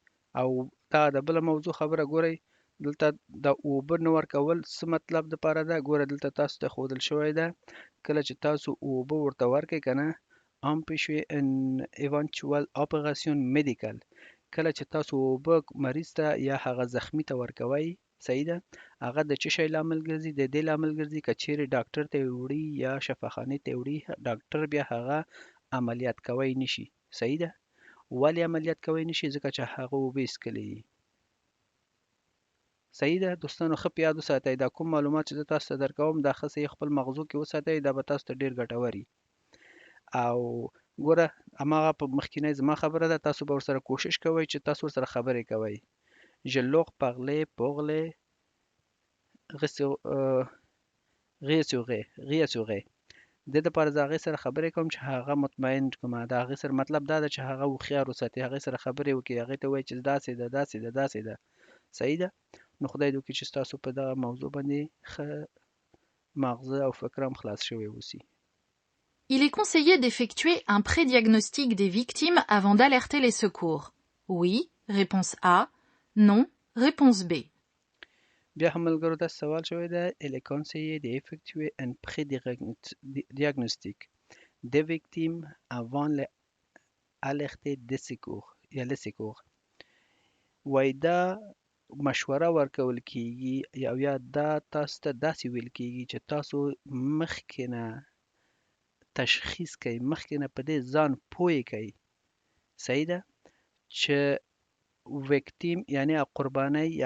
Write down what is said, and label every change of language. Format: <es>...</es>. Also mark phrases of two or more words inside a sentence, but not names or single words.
<ps>او دا د بل موضوع خبره ګورئ دلته د اوبه نه ورکول څه مطلب د پاره ده ګوره دلته تاسو ته ښودل شوی ده کله چې تاسو اوبه ورته ورکئ که نه</ps> <fr>empêcher une éventuelle opération médicale</fr> <ps>کله چې تاسو اوبه مریض ته یا هغه زخمی ته ورکوئ صحیح ده هغه د څه شی لامل ګرځي د دې لامل ګرځي که چیرې ډاکټر ته وړي یا شفاخانې ته وړي ډاکټر بیا هغه عملیات کوی نشي صحیح ده ولې عملیات کوی نشي ځکه چې هغه اوبه څښلې دي صحیح ده دوستانو ښه په یاد وساتئ دا کوم معلومات چې زه تاسو ته درکوم دا ښه صحیح خپل مغزو کې وساتئ دا به تاسو ته ډېر ګټور وي او ګوره هماغه په مخکینی زما خبره ده تاسو به ورسره کوشش کوئ چې تاسو ورسره خبرې کوئ</ps> <fr>je leur parlais parler</fr> <ps>réassurer د دې لپاره زه هغې سره خبرې کوم چې هغه مطمئن کومه د هغې سره مطلب دا ده چې هغه هوښیار وساتي هغې سره خبرې وکړي هغې ته ووایي چې داسې ده داسې ده داسې ده صحیح ده نو خدای دې وکړي چې ستاسو په دغه موضوع باندې ښه مغزه او فکر هم خلاص شوی اوسي</ps> <fr>Il est conseillé d'effectuer un pré-diagnostic des victimes avant d'alerter les secours. Oui, réponse A. Non, réponse B.</fr> <ps>بیا هم ملګرو داسې سوال شوی ده</ps> <fr>il est conseillé d'effectuer un pré-diagnostic des victimes avant l'alerter des secours</fr> <ps>یا</ps> <fr>les secours</fr> <ps>وایي دا مشوره ورکول کیږي او یا دا تاسو ته داسې ویل کیږي چې تاسو مخکې نه تشخیص کوي مخکې نه په دې ځان پوه کوي صحیح ده چې ویکتیم یعنی قربانی یا</ps>